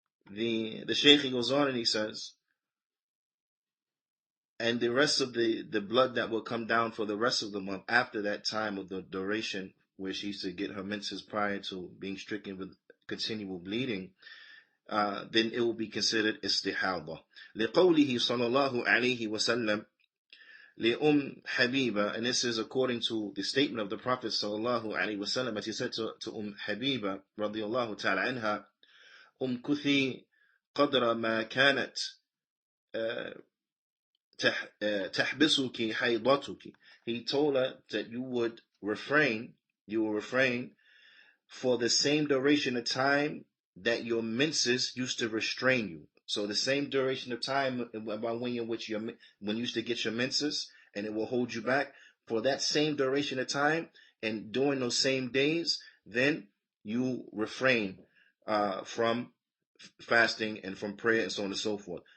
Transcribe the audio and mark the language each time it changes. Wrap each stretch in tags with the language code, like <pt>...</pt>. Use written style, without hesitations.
<en>The Shaykh goes on and he says, and the rest of the blood that will come down for the rest of the month after that time of the duration where she used to get her menses prior to being stricken with continual bleeding, then it will be considered istihada.</en> <ar>لقوله صلى الله عليه وسلم لأم حبيبة,</ar> <en>and this is according to the statement of the Prophet</en> <ar>صلى الله عليه وسلم,</ar> <en>as he said to</en> <ar>حبيبة رضي الله تعالى عنها, كثي قدر ما كانت تحبسك حيضتك.</ar> <en>He told her that you will refrain for the same duration of time that your menses used to restrain you. So the same duration of time about when you used to get your menses, and it will hold you back for that same duration of time, and during those same days, then you refrain from fasting and from prayer and so on and so forth.</en>